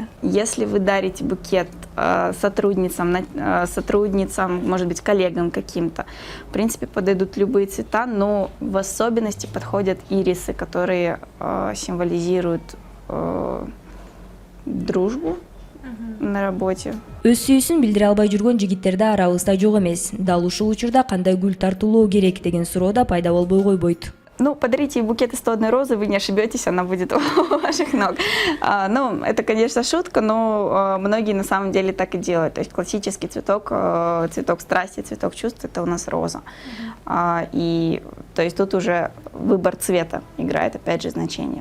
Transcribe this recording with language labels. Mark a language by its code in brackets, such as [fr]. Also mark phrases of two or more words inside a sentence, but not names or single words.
[ru] Если вы дарите букет сотрудницам, может быть, коллегам каким-то, в принципе, подойдут любые цвета, но в особенности подходят ирисы, которые символизируют дружбу, на работе. [ky] Өз сүйүүсүн билдире албай жүргөн жигиттер да арабызда жок эмес. Дал ушул учурда кандай гүл тартуулоо керек деген суроо да пайда болбой койбойт. [ru] Ну, подарите ей букет из 101 розы, вы не ошибетесь, она будет у ваших ног. Ну, это, конечно, шутка, но многие на самом деле так и делают. То есть классический цветок, цветок страсти, цветок чувств, это у нас роза. И то есть тут уже выбор цвета играет, опять же, значение.